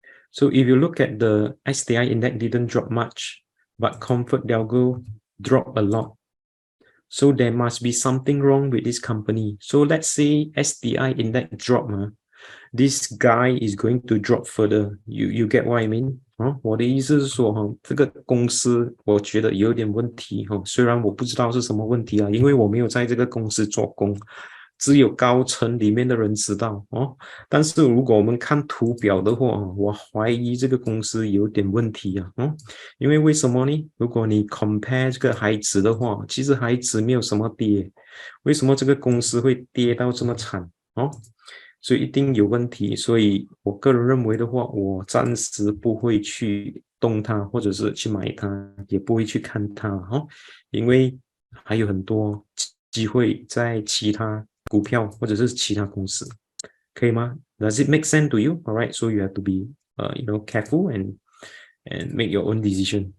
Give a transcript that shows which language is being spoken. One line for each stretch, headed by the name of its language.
English: So if you look at the STI index didn't drop much, but ComfortDelgro dropped a lot. So there must be something wrong with this company. So let's say STI index drop, this guy is going to drop further. You get what I mean?
Chinese: 我的意思是说这个公司我觉得有点问题虽然我不知道是什么问题因为我没有在这个公司做工，只有高层里面的人知道但是如果我们看图表的话我怀疑这个公司有点问题因为为什么呢？如果你 compare 这个海指的话，其实海指没有什么跌，为什么这个公司会跌到这么惨所以一定有问题，所以我个人认为的话，我暂时不会去动它，或者是去买它，也不会去看它因为还有很多机会在其他股票或者是其他公司，可以吗？
English: Does it make sense to you? All right, so you have to be, you know, careful and make your own decision.